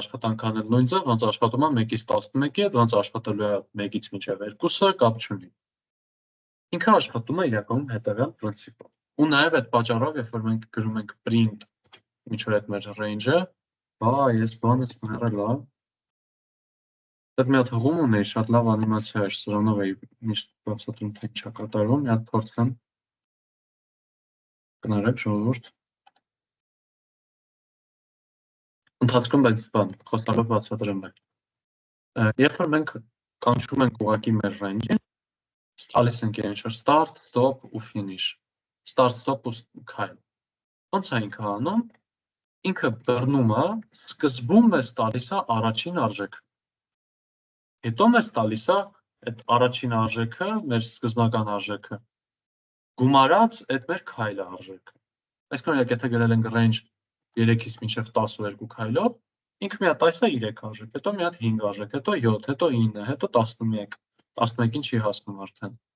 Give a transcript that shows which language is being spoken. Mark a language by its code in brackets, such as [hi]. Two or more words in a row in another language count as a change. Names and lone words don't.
[hy] աշխատանք անել նույն ձև, ոնց աշխատում է 1-ից 11-ի հետ, ոնց աշխատելու է 1-ից մինչև 2-ը, կապ չունի։ Ինքը աշխատում է իրականում հետևյալ պրինցիպով։ Ու նաև այդ պատճառով, երբ որ մենք գրում ենք print, ինչ որ այդ մեր range-ը, ես բանս մեռել է։ Դեռ մի հատ հղում ունեի, շատ լավ անիմացիա էր, սրանով էի միշտ բացատրում, թե ինչ է կատարվում, մի հատ փորձեմ։ Կներեք ժողովուրդ։ Ընթացքում բայց բան, խոստալով բացատրեմ եմ։ Երբ որ մենք կանչում ենք ուղղակի մեր range-ին, տալիս ենք իրեն ինչ-որ [en] start, stop [hy] ու [en] finish։ Start, stop [hy] ու քայլ։ Ոնց է ինքը անում։ Ինքը բռնում է, սկզբում մեզ տալիս է առաջին արժեքը։ Հետո մեզ տալիս է այդ առաջին արժեքը, մեր սկզբնական արժեքը, գումարած այդ մեր քայլը արժեքը։ Այսինքն օրինակ եթե գրել ենք range 3-ից մինչև 12 քայլով, ինքը մի հատ տալիս է 3 արժեք, հետո մի հատ 5 արժեք, հետո 7, հետո 9, հետո 11, 11-ին չի հասնում արդեն։